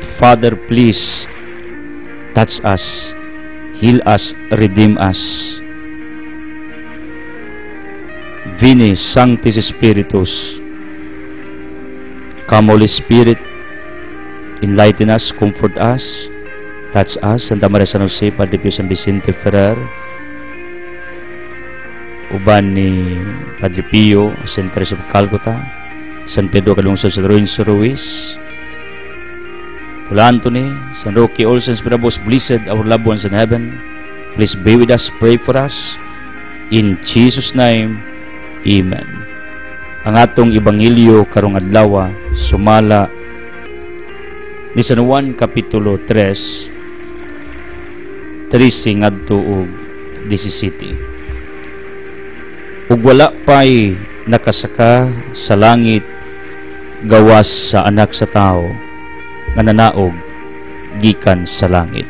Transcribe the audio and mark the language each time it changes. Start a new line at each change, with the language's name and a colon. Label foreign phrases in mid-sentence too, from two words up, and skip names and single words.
English: Father, please touch us, heal us, redeem us.
Latin: Vini Sanctis Spiritus,
English: come Holy Spirit, enlighten us, comfort us, touch us. Santa Maria San Jose, Padre Pio San Vicente Ferrer,
Cebuano: uban ni
English: Padre Pio, St. Teresa of Calcutta, San Pedro Calungsod, San Lorenzo Ruiz, Holy Anthony, San Roque, all saints, bravoes, blessed, our loved ones in heaven, please be with us, pray for us, in Jesus' name, Amen.
Cebuano: Ang atong Ebanghelyo karong adlaw sumala ni San Juan Kapitulo 3, 13 ngadto og 17. Ug wala pa'y nakasaka sa langit gawas sa anak sa tao nga nanaog gikan sa langit.